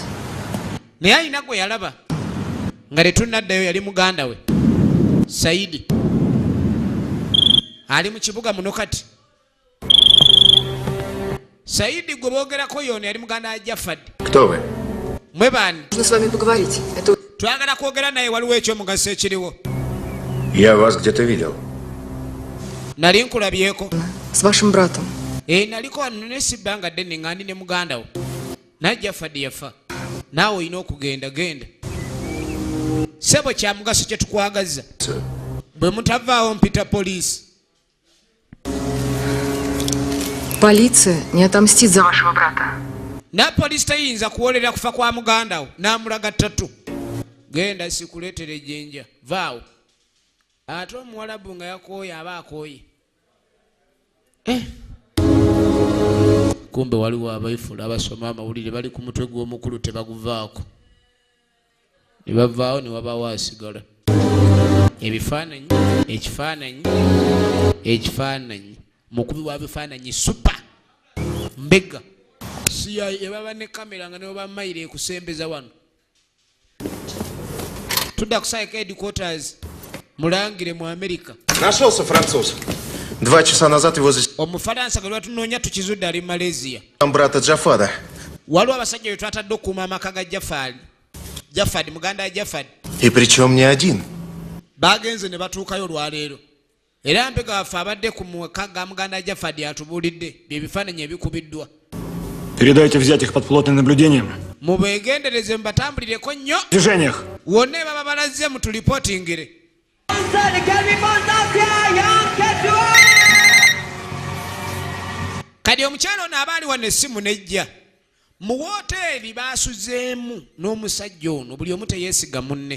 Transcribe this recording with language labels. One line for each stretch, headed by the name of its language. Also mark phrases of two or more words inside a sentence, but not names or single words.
Ganda: Naye alina gwe yalaba nga tetunnaddayo yali muganda we Saidi. Ali mu kibuga muno kati. Saidi gwe boogerako yono yali muganda wa Jafad.
Russian: Кто вы?
Ganda: Mwe baani?
Russian: Нужно с вами поговорить. Это
Ganda: Twagala kwogera naye waliwo ekyomugaso ekiriwo.
Russian: Я вас где-то видел.
Ganda: Nali nkulabyeko.
Russian: с вашим братом.
Ganda: Naliko wano nesibbanga ddene nga ndi ne muganda wo. Naye Jafad yafa. Naawe olina okugenda genda. Sebo kya mugaso kye tukwagaza. Bwe mutavaawo mpita poliisi.
Russian: Полиция не отомстит за вашего брата.
Ganda: Na poliisi tayinza kuwolera kufa kwa muganda wo n'amulaga ttatu. Genda sikuleetere ejjenja. Vaawo. Ate omuwalabu nga yakooye aba akooye. Kumbe waliwo abaifula abasoma amawulire bali ku mutwe gw'omukulu tebaguvaako. Ne bavaawo ne wabaawo asigala. Ekifaananyi. Mukubi wa bifaananyi super. Mbega. CIA baba ne kamera nga ne bamayire ekusembeza wano. Tudda kusayika headquarters. Mulangire mu Amerika.
Russian: Нашелся француз. 2 часа назад его
Ganda: Omufalansa gwe lwatunoonya tukizudde ali Malaysia.
Russian: брата Джафада.
Ganda: waliwo abasajja betwatadde okukuuma amaka ga Jafadi muganda wa Jafadi.
Russian: И причем не один.
Ganda: Bagenze ne batuukayo olwaleero. Era mpega waffe abadde ku maka ga muganda wa Jafadi atubuulidde byebifaananyi ebikubiddwa.
Russian: Передайте взять их под плотным наблюдением.
Ganda: Mubeegendereze mubatambulireko nnyo.
Russian: В движениях.
Ganda: Wonna baba balazze mutulipootingire. Kadi omukyalo ono abaali wano essimu nejja. Mu woteeri baasuzeemu n'omusajja ono buli omu teyeesiga munne.